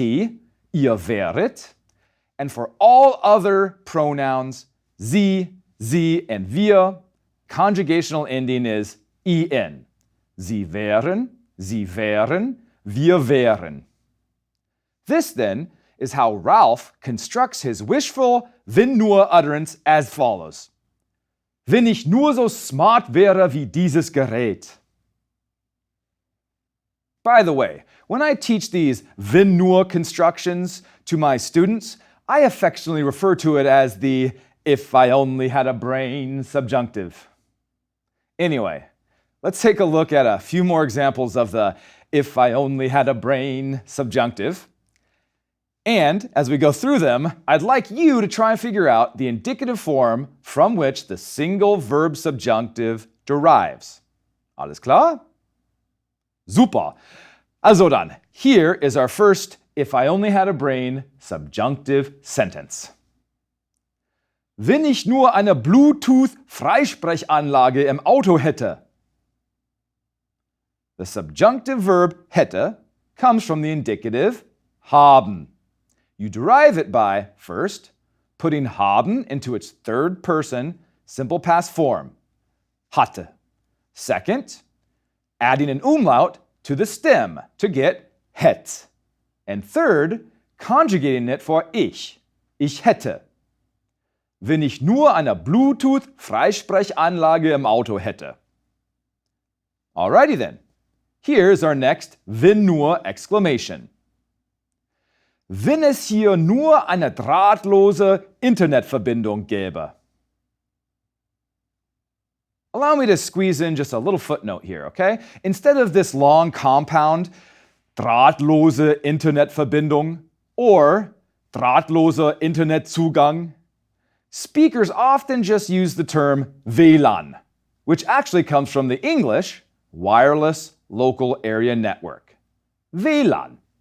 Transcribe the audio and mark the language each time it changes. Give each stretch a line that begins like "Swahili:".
German: Ihr wäret.
English: And for all other pronouns, sie, and wir, conjugational ending is en.
German: Sie wären, wir wären.
English: This, then, is how Ralph constructs his wishful wenn nur utterance as follows.
German: Wenn ich nur so smart wäre wie dieses Gerät.
English: By the way, when I teach these wenn nur constructions to my students, I affectionately refer to it as the if I only had a brain subjunctive. Anyway, let's take a look at a few more examples of the if I only had a brain subjunctive. And as we go through them, I'd like you to try and figure out the indicative form from which the single verb subjunctive derives.
German: Alles klar? Super. Also dann,
English: here is our first if I only had a brain subjunctive sentence.
German: Wenn ich nur eine Bluetooth-Freisprechanlage im Auto hätte.
English: The subjunctive verb hätte comes from the indicative haben. You derive it by, first, putting haben into its third person simple past form, hatte. Second, adding an umlaut to the stem to get het. And third, conjugating it for ich hätte.
German: Wenn ich nur eine Bluetooth-Freisprechanlage im Auto hätte.
English: Alrighty then. Here's our next wenn nur exclamation.
German: Wenn es hier nur eine drahtlose Internetverbindung gäbe.
English: Allow me to squeeze in just a little footnote here, okay? Instead of this long compound, drahtlose Internetverbindung or drahtloser Internetzugang, speakers often just use the term WLAN, which actually comes from the English wireless local area network. WLAN.